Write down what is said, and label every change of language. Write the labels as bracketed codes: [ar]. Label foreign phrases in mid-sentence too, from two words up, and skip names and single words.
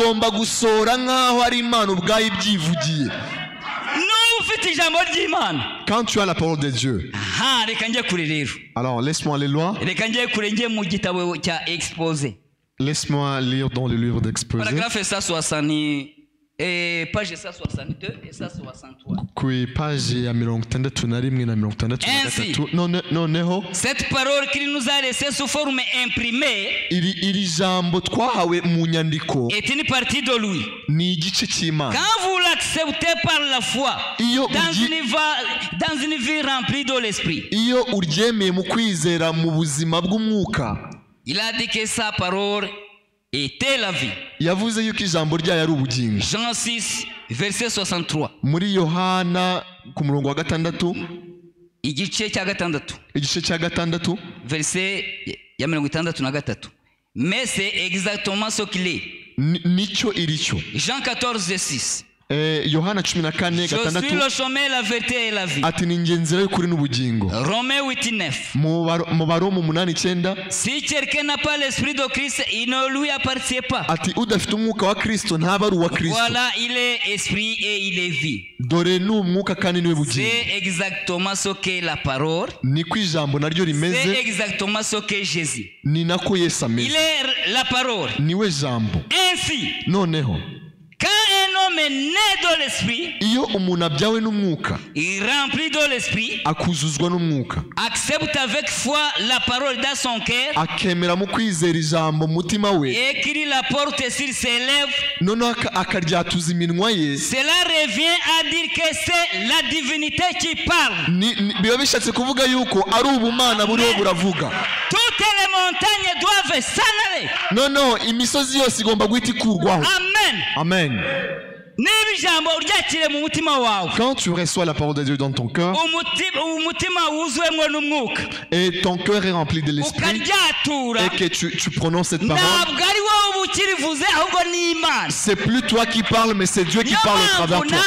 [fr] Quand tu as la parole de Dieu, alors laisse-moi aller loin. Laisse-moi lire dans le livre d'Exposé. Paragraphe 163. Et page 162 et 163. [rw] Kui page ya 61 na 63. Noneho [fr] cette parole qu'il nous a laissée sous forme imprimée, [rw] iri jambo twahawe mu nyandiko [fr] est une partie de lui. [rw] Ni igice cy'Imana. [fr] Quand vous l'acceptez par la foi dans une vie remplie de l'esprit, [rw] iyo uryemeye mu kwizera mu buzima bw'umwuka, [fr] il a dit que sa parole était la vie. [rw] Yavuze yuko ijambo ryayo ari ubugingo. [fr] Jean 6 verset 63. [rw] Muri Yohana ku murongo wa 6 igice cya gatandatu verset ya 63. [fr] Mais c'est exactement ce qu'il est. [rw] Nicho iricho. [fr] Jean 14 6. [rw] Yohana 14:6. [fr] Je suis le chemin, la vérité et la vie. [rw] Ati ni nzira y'ukuri n'ubugingo. [fr] Romains 8:9. [rw] Mu Baroma 8:9. [fr] Si quelqu'un n'a pas l'esprit de Christ, il ne lui appartient pas. [rw] Ati udafite umwuka wa Kristo ntaba ari uwa Kristo. [fr] Voilà, il est esprit et il est vie. [rw] Dore ni umwuka kandi niwe bugingo. [fr] C'est exactement ce qu'est la parole. [rw] Ni ijambo naryo rimeze. [fr] C'est exactement ce qu'est Jésus. [rw] Ni nako Yesu ameze. [fr] Il est la parole. [rw] Niwe jambo. [fr] Ainsi, [rw] noneho [fr] quand un homme est né de l'esprit, [rw] iyo umuntu abyawe n'umwuka, [fr] il remplit de l'esprit, [rw] akuzuzwa n'umwuka, [fr] accepte avec foi la parole dans son cœur, [rw] akemera mu kwizera ijambo mutima we, [fr] et qu'il la porte sur ses lèvres, [rw] noneho akaryatuza iminwa ye. [fr] Cela revient à dire que c'est la divinité qui parle. [rw] Biba bishatse kuvuga yuko ari ubumana buriho buravuga. [fr] Toutes les montagnes doivent s'en aller. Non, [rw] imisozi yose igomba guhita ikurwaho. [fr] Amen. Quand tu reçois la parole de Dieu dans ton cœur et ton cœur est rempli de l'esprit et que tu prononces cette parole, c'est plus toi qui parles, mais c'est Dieu qui parle au travers de toi.